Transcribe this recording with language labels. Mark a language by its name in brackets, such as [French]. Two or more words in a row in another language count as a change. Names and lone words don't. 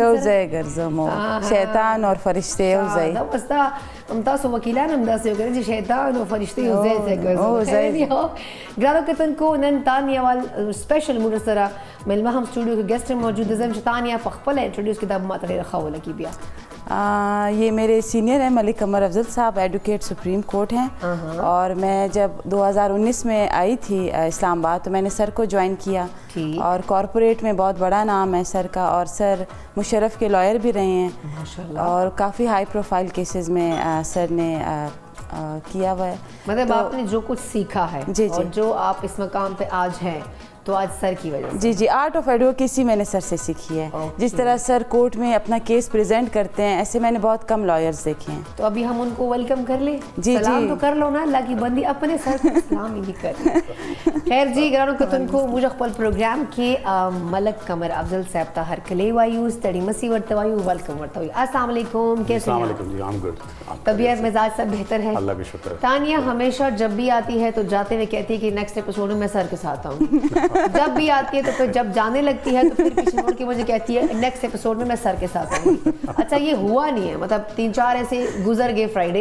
[Pashto] یو ځای ګرځم او شیطان او فرشته یو ځای دا وستا هم تاسو وکیلان هم داسې وګورئ چې شیطان او فرشته یو ځای ګرځوي. ګرانو کتونکو نن تانیا وال سپیشل موږ سره ملمه هم سټوډیو کې ګیسټ موجود زم چې تانیا په خپل انټروډیوس کې دا ماته ډېره ښه ولګي بیا. [Urdu] یہ میرے سینئر ہیں ملک قمر افضل صاحب [English] advocate Supreme Court [Urdu] ہیں اور میں جب 2019 میں آئی تھی اسلام آباد تو میں نے سر کو جوائن کیا اور کارپوریٹ میں بہت بڑا نام ہے سر کا اور سر مشرف کے لائر بھی رہے ہیں اور کافی [English] high profile cases [Urdu] میں سر نے کیا ہوا ہے. مطلب آپ نے جو کچھ سیکھا ہے اور جو آپ اس مقام پہ آج ہیں تو آج سر کی وجہ سے جی [English] art of advocacy [Urdu] میں نے سر سے سیکھی ہے. جس طرح سر کورٹ میں اپنا کیس پریزنٹ کرتے ہیں ایسے میں نے بہت کم لائرز دیکھے ہیں. تو ابھی ہم ان کو ویلکم کر لیں. سلام تو کر لو نا اللہ کی بندی اپنے سر کو سلام ہی نہیں کر. [Pashto] خیر جی ګرانو کتونکو موږ خپل پروګرام کې ملک قمر افضل صاحب ته هر کلی وایو ستړي مسي ورته وایو ویلکم ورته وایو. [Arabic] السلام علیکم [Urdu] کیسے ہیں؟ [Arabic] السلام علیکم [Urdu] جی [English] I'm good. [Urdu] طبیعت مزاج سب بہتر ہے اللہ کا شکر. تانیا ہمیشہ جب بھی آتی ہے تو جاتے ہوئے کہتی ہے کہ [English] next episode [Urdu] میں سر کے ساتھ آؤں. جب بھی آتی ہے تو پھر جب جانے لگتی ہے تو پھر پیچھے مڑ کے مجھے کہتی ہے [English] next episode [Urdu] میں سر کے ساتھ آؤں گی. اچھا یہ ہوا نہیں ہے مطلب 3-4 ایسے گزر گئے فرائیڈے.